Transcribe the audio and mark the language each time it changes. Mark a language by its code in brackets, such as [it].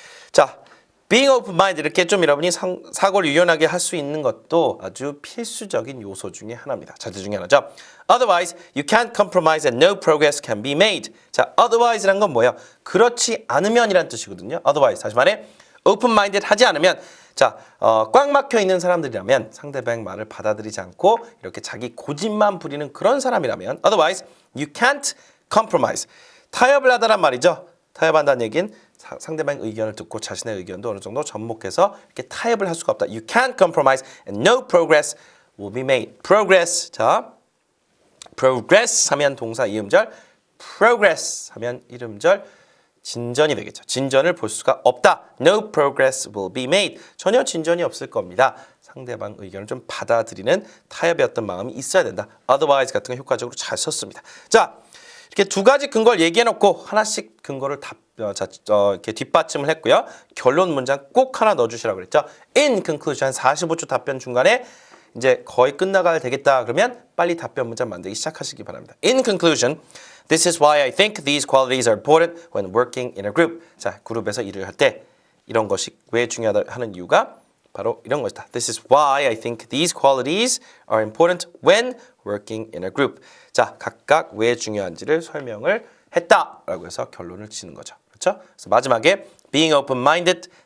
[ko] 자, being open-minded 이렇게 좀 여러분이 사고를 유연하게 할 수 있는 것도 아주 필수적인 요소 중에 하나입니다. 자질 중에 하나죠. [en] Otherwise, you can't compromise and no progress can be made. [ko] 자, otherwise란 건 뭐예요? 그렇지 않으면이란 뜻이거든요. Otherwise, 다시 말해 open-minded 하지 않으면 자, 꽉 막혀 있는 사람들이라면 상대방 말을 받아들이지 않고 이렇게 자기 고집만 부리는 그런 사람이라면 [en] Otherwise, you can't compromise. [ko] 타협을 하다란 말이죠. 타협한다는 얘기는 상대방의 의견을 듣고 자신의 의견도 어느 정도 접목해서 이렇게 타협을 할 수가 없다. [en] You can't compromise and no progress will be made. Progress. [ko] 자, progress 하면 동사 이음절, progress 하면 이름절, 진전이 되겠죠. 진전을 볼 수가 없다. [en] No progress will be made. [ko] 전혀 진전이 없을 겁니다. 상대방 의견을 좀 받아들이는 타협의 어떤 마음이 있어야 된다. Otherwise 같은 거 효과적으로 잘 썼습니다. 자, 이렇게 두 가지 근거를 얘기해놓고 하나씩 근거를 이렇게 뒷받침을 했고요. 결론 문장 꼭 하나 넣어주시라고 그랬죠. [en] In conclusion, [ko] 45초 답변 중간에 이제 거의 끝나가야 되겠다 그러면 빨리 답변 문장 만들기 시작하시기 바랍니다. [en] In conclusion, this is why I think these qualities are important when working in a group. [ko] 자, 그룹에서 일을 할 때 이런 것이 왜 중요하다 하는 이유가 바로 이런 것이다. [en] This is why I think these qualities are important when working in a group. [ko] 자, 각각 왜 중요한지를 설명을 했다라고 해서 결론을 지는 거죠. 그렇죠? 그래서 마지막에 being open-minded